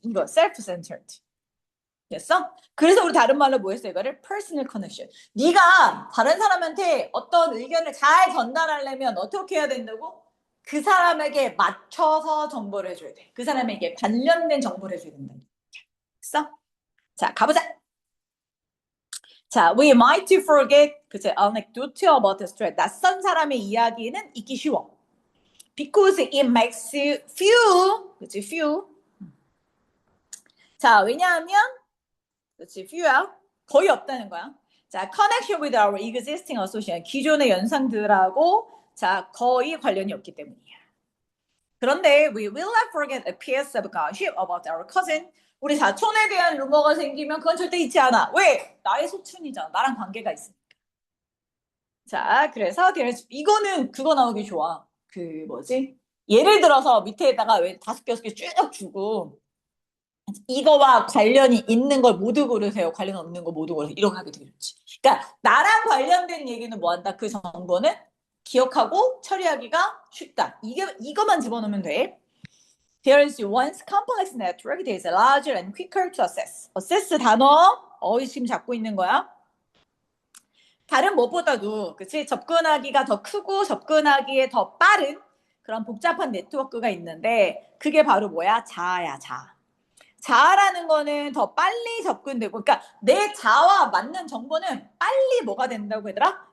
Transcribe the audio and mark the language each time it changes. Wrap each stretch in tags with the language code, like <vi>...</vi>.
<ko>이거 self-centered. 됐어? 그래서 우리 다른 말로 뭐 했어 이거를?</ko> <en>personal connection.</en> <ko>네가 다른 사람한테 어떤 의견을 잘 전달하려면 어떻게 해야 된다고? 그 사람에게 맞춰서 정보를 해줘야 돼. 그 사람에게 관련된 정보를 해줘야 된다. 됐어? 자, 가보자.</ko> <en>자, we might forget 그치? anecdote about the street.</en> <ko>낯선 사람의 이야기는 잊기 쉬워.</ko> <en>because it makes few 그치? few.</en> <ko>자, 왜냐하면 그렇지, few야. 거의 없다는 거야.</ko> <en>자, connection with our existing association.</en> <ko>기존의 연상들하고 자, 거의 관련이 없기 때문이야.</ko> <en>그런데 we will not forget a piece of gossip about our cousin.</en> <ko>우리 사촌에 대한 루머가 생기면 그건 절대 잊지 않아. 왜? 나의 소촌이잖아. 나랑 관계가 있으니까. 자, 그래서 이거는 그거 나오기 좋아. 그 뭐지? 예를 들어서 밑에다가 왜 5개, 6개 쭉 주고 이거와 관련이 있는 걸 모두 고르세요. 관련 없는 거 모두 고르세요. 이렇게 하게 되게 좋지. 그러니까 나랑 관련된 얘기는 뭐 한다? 그 정보는 기억하고 처리하기가 쉽다. 이거만 집어넣으면 돼.</ko> <en>There is once complex network that is larger and quicker to access.</en> <ko>access 단어 지금 잡고 있는 거야. 다른 무엇보다도 그치 접근하기가 더 크고 접근하기에 더 빠른 그런 복잡한 네트워크가 있는데 그게 바로 뭐야? 자아야 자. 자아라는 거는 더 빨리 접근되고, 그러니까 내 자아와 맞는 정보는 빨리 뭐가 된다고 얘들아?</ko>